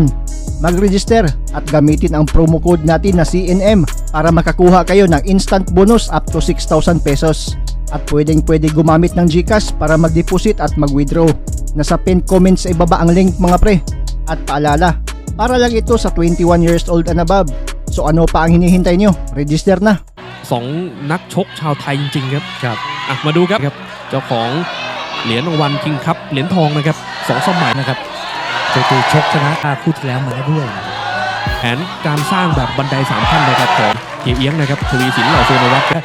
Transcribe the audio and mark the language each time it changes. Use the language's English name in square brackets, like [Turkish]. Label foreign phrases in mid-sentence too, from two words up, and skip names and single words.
[Filipino] Mag-register at gamitin ang [English] promo code [Filipino] natin na CNM para makakuha kayo ng [English] instant bonus up to 6,000 pesos. [Filipino] At pwede gumamit ng GCash para mag-deposit at mag-withdraw. Nasa pinned comments sa ibaba ang link mga pre. At paalala, para lang ito sa 21 [English] years old and above. [Filipino] So ano pa ang hinihintay nyo? Register na. [Thai] 2 นักชกชาวไทยจริงๆครับมาดูครับเจ้าของเหรียญรางวัลคิงคัพเหรียญทองนะครับ2 สมัยนะครับ จะชกชนะคู่ที่แล้วมาแล้วด้วย แผนการสร้างแบบบันได3 ขั้นนะครับของเฮียเอียงนะครับทวีสินเหล่าสุนวัฒน์